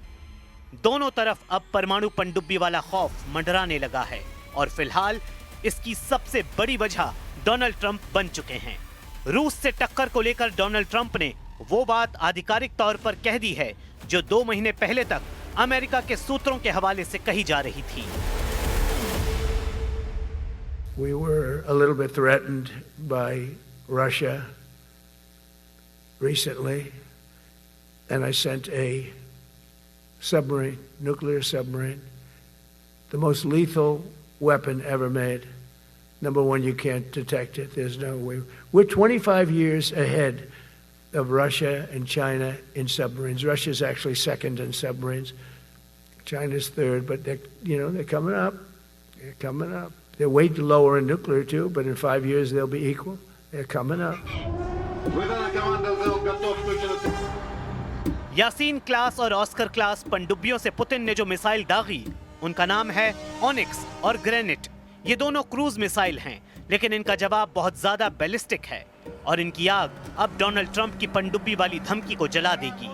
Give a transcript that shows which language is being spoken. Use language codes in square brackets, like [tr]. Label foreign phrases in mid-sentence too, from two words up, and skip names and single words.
[hi] दोनों तरफ अब परमाणु पनडुब्बी वाला खौफ मंडराने लगा है और फिलहाल इसकी सबसे बड़ी वजह डोनाल्ड ट्रंप बन चुके हैं। रूस से टक्कर को लेकर डोनाल्ड ट्रंप ने वो बात आधिकारिक तौर पर कह दी है जो 2 महीने पहले तक अमेरिका के सूत्रों के हवाले से कही जा रही थी। [en] We were a little bit threatened by Russia recently, and I sent a submarine, nuclear submarine, the most lethal weapon ever made. Number one, you can't detect it. There's no way. We're 25 years ahead of Russia and China in submarines. Russia's actually second in submarines. China's third, but they're coming up. They're coming up. They're way lower in nuclear too, but in 5 years they'll be equal. They're coming up. [ru] Выдана команда «Зал готов к...» [hi] यासीन क्लास और ऑस्कर क्लास पनडुब्बियों से पुतिन ने जो मिसाइल दागी उनका नाम है ओनिक्स और ग्रेनेट। ये दोनों [en] cruise missile [hi] हैं, लेकिन इनका जवाब बहुत ज्यादा बैलिस्टिक है और इनकी आग अब डोनाल्ड ट्रंप की पनडुब्बी वाली धमकी को जला देगी।